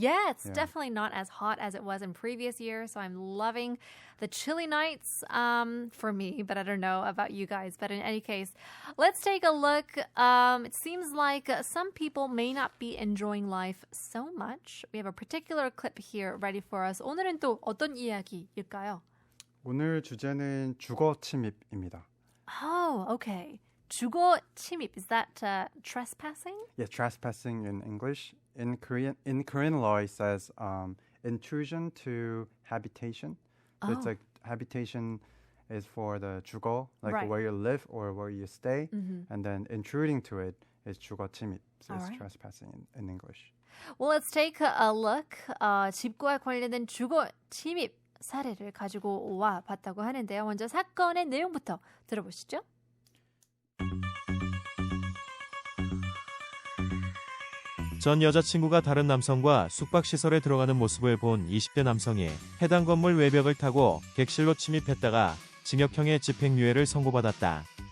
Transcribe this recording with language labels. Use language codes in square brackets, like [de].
[en] Yeah, it's definitely not as hot as it was in previous years. So I'm loving the chilly nights for me, but I don't know about you guys. But in any case, let's take a look. It seems like some people may not be enjoying life so much. We have a particular clip here ready for us. [ko] 오늘은 또 어떤 이야기일까요? 오늘 주제는 주거 침입입니다. [en] Oh, okay. 주거 침입, is that trespassing? Yeah, trespassing in English. In Korean law, it says intrusion to habitation. So it's like habitation is for the 주거, Right. where you live or where you stay, and then intruding to it is 주거 침입. So it's Alright. trespassing in English. Well, let's take a look. [ko] 집과 관련된 주거 침입 사례를 가지고 와 봤다고 하는데요. 먼저 사건의 내용부터 들어보시죠. 전 여자친구가 다른 남성과 숙박시설에 들어가는 모습을 본 20대 남성이 해당 건물 외벽을 타고 객실로 침입했다가 징역형의 집행유예를 선고받았다.